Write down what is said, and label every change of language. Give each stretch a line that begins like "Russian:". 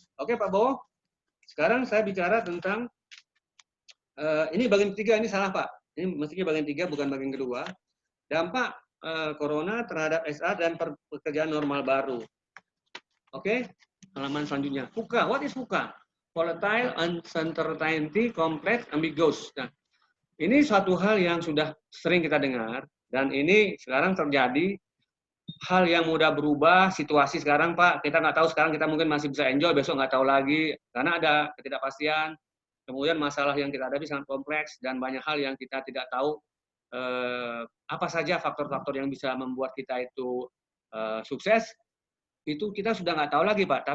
Indonesian: Oke Pak Bowo, sekarang saya bicara tentang, ini bagian ketiga, ini salah Pak. Ini mestinya bagian 3, bukan bagian kedua. Dampak corona terhadap SA dan pekerjaan normal baru. Oke, halaman selanjutnya.
English: VUCA, what is VUCA? Volatile, Uncertainty, Complex, Ambiguous.
Indonesian: Nah, ini suatu hal yang sudah sering kita dengar, dan ini sekarang terjadi hal yang mudah berubah. Situasi sekarang Pak, kita nggak tahu, sekarang kita mungkin masih bisa enjoy, besok nggak tahu lagi, karena ada ketidakpastian. Kemudian masalah yang kita hadapi sangat kompleks, dan banyak hal yang kita tidak tahu apa saja faktor-faktor yang bisa membuat kita itu sukses, itu kita sudah nggak tahu lagi Pak.